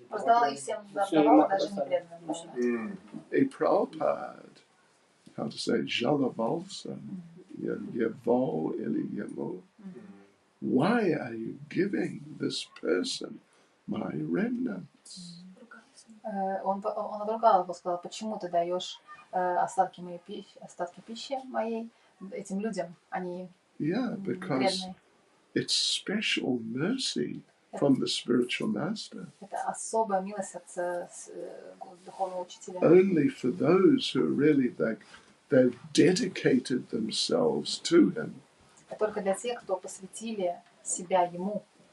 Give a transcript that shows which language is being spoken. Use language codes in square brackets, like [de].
[ru] Раздавал и всем раздавал, даже не преданным. И Prabhupada, [en] how to say, [ru] жаловался, его или ему. [en] Why are you giving this person my remnants? [ru] Он отругал его, сказал, почему ты даешь остатки пищи моей этим людям, они [en] because it's special mercy from the spiritual master. [ru] Это особая милость от духовного учителя. [en] Only for those who really they've dedicated themselves to him. [ru] Только для тех, кто посвятили себя ему.